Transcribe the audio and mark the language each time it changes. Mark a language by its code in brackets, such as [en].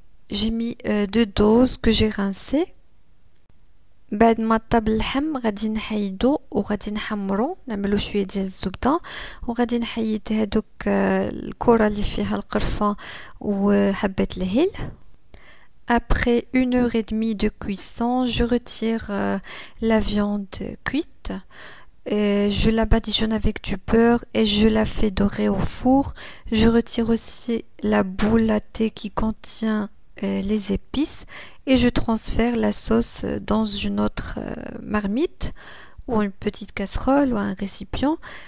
[fr] J'ai mis 2 doses que j'ai rincées. [ar] بعد ما طاب اللحم غادي نحيدو وغادي نحمرو، نعملو شويه ديال الزبده وغادي نحيد هادوك الكره اللي فيها القرفه وحبه الهيل. [fr] Après 1h30 de cuisson, je retire la viande cuite. Je la badigeonne avec du beurre et je la fais dorer au four. Je retire aussi la boule à thé qui contient les épices et je transfère la sauce dans une autre marmite ou une petite casserole ou un récipient.